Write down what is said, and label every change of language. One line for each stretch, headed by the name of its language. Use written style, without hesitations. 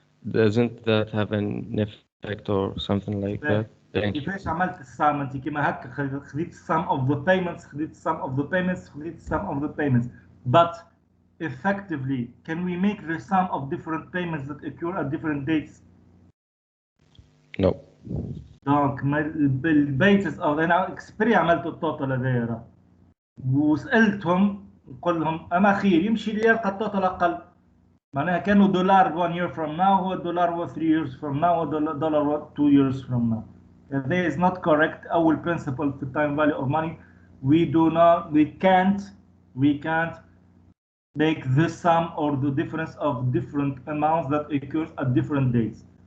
English: Doesn't that have an effect or something like that?
Arabic: كيفاش عملت السام انت كيما هكا؟
English: خذيت sum of the payments، خذيت sum of the payments، خذيت sum of the payments، but effectively can we make the sum of different payments that occur at different dates? No.
Arabic: دونك بالبيتس او انا اكسبري عملت التوتال هذايا وسالتهم نقول لهم اما خير يمشي اللي يلقى التوتال اقل، معناها كانوا $1
English: 1 year from now
Arabic: هو $1
English: 3 years from now
Arabic: هو $2 years from now.
English: That is not correct. أول principle في time value of money we can't make the sum or the difference of different amounts that occurs at different dates.